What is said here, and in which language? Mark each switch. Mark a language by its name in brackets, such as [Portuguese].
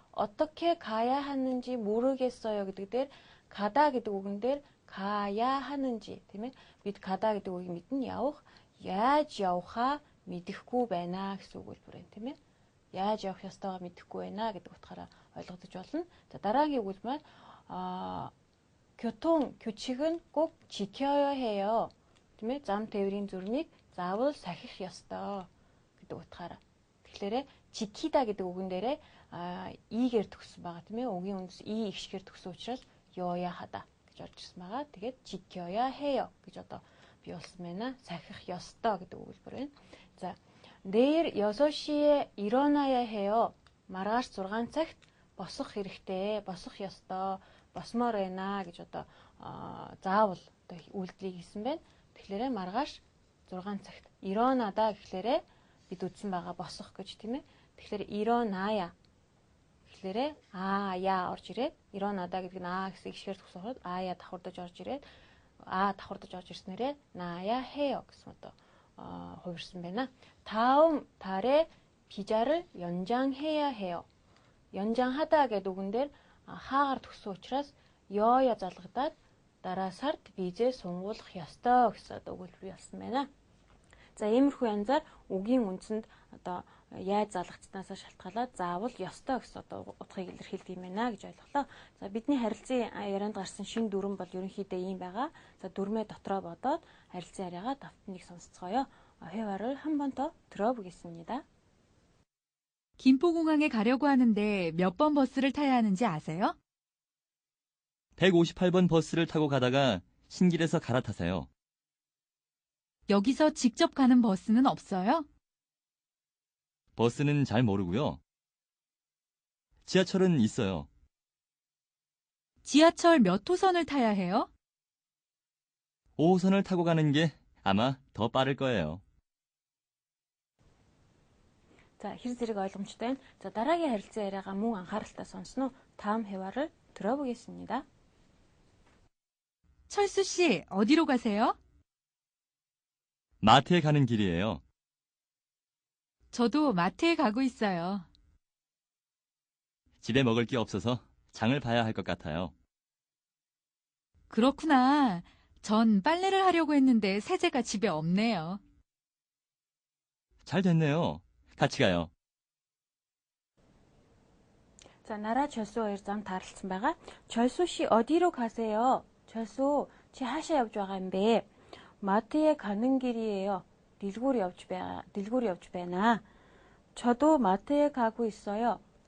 [Korean] 어떻게 가야 하는지 모르겠어요 [Mongolian] гэдэг дээр 가다 гэдэг үгэн дээр [Korean] 가야 하는지 [Mongolian] тийм ээ. бид 가다 гэдэг үгийг мэднэ явах. яаж явахаа мэдэхгүй байна гэсэн өгүүлбэр байна тийм ээ. яаж явах ёстойгоо мэдэхгүй байна гэдэг утгаараа ойлгогдож болно. За дараагийн өгүүлбэр [Korean] 교통 규칙은 꼭 지켜야 해요. [Mongolian] тийм ээ. зам тээврийн зүрхийг заавал сахих ёстой гэдэг утгаараа. Тэгэхээр 지키다 гэдэг үгэн дээрээ игээр төгссөн байгаа тийм ээ. үгийн үндэс и игшгээр төгсөн учраас ёя хада гэж орж ирсэн байгаа. Тэгээд [Korean] 지켜야 해요 [Mongolian] гэж одоо бий болсон байна. сахих ёстой гэдэг өгүүлбэр байна. [Korean] За 내일 6시에 일어나야 해요. [Mongolian] маргааш 6 цагт босох хэрэгтэй, босох ёстой, босмоор байна гэж одоо заавал одоо үйлдэлийг хийсэн байна. Тэгэхээр маргааш 6 цагт 일어나다 гэхлээрээ бид үздсэн байгаа босох гэж тийм ээ. Тэгэхээр 일어나야 гэхлээрээ я орж ирээд 일어나다 гэдэг нь гэсэн игшгээр төгсөөхөд я давхардаж орж ирээд давхардаж орж ирснээрээ 나야 해요 гэсэн одоо хувирсан байна. [Korean] 다음 달에 비자를 연장해야 해요. [Mongolian] 연장하다 гэдэг үгэн дээр хаагаар төгсөн учраас ёя залгадаад дараа сард визээ сунгуулах ёстой гэсэн одоо өгүүлбэр болсон байна. За иймэрхүү янзаар үгийн үндсэнд одоо яаж залгацсанаас шалтгаалаад заавал ёстой гэсэн одоо утгыг илэрхийлдэг юм байна гэж ойлголоо. За бидний харилцан ярианд гарсан шинэ дүрэн бол ерөнхийдөө ийм байгаа. За дүрмээ дотроо бодоод харилцан яриагаа давтныг сонсцгоё. [Korean] 회화를 한 번 더 들어보겠습니다. 김포공항에 가려고 하는데 몇 번 버스를 타야 하는지 아세요? 158번 버스를 타고 가다가 신길에서 갈아타세요. 여기서 직접 가는 버스는 없어요? 버스는 잘 모르고요. 지하철은 있어요. 지하철 몇 호선을 타야 해요? 5호선을 타고 가는 게 아마 더 빠를 거예요. [Mongolian] За хэр зэрэг ойлгомжтой байна. За дараагийн харилцан яриагаа мөн анхааралтай сонсноо. [Korean] 다음 회화를 들어보겠습니다. 철수 씨, 어디로 가세요? 마트에 가는 길이에요. 저도 마트에 가고 있어요. 집에 먹을 게 없어서 장을 봐야 할 것 같아요. 그렇구나. 전 빨래를 하려고 했는데 세제가 집에 없네요. 잘 됐네요. 같이 가요. 자, [Mongolian] 나라 철수 хоёр зам тааралцсан байгаа. [Korean] 철수 씨 어디로 가세요? [Mongolian] 철수 чи хаашаа явж байгаа юм бэ? [Korean] 마트에 가는 길이에요. [Mongolian] 딜고리 явж байна. [Korean] 저도 마트에 가고 있어요.